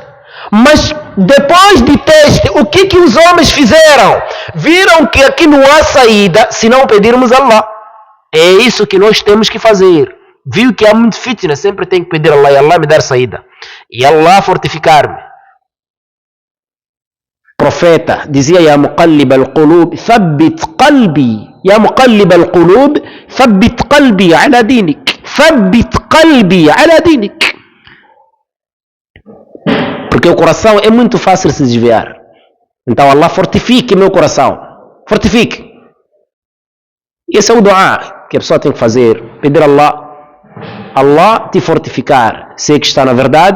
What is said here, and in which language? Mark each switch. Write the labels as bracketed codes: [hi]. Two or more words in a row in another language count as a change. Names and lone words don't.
[pt] Mas depois de teste, o que os homens fizeram? Viram que aqui não há saída se não pedirmos a Allah. É isso que nós temos que fazer. Viu que há muito fitna, sempre tem que pedir a Allah e Allah me dar saída. E Allah fortificar-me. Profeta dizia: [ar] يا مقلب القلوب ثبت قلبي. يا مقلب القلوب ثبت قلبي على دينك. ثبت قلبي على دينك. [pt] Porque o coração é muito fácil se desviar. Então Allah fortifique meu coração. Fortifique. E esse é o dua que a pessoa tem que fazer. Pedir a Allah te fortificar, se é que está na verdade.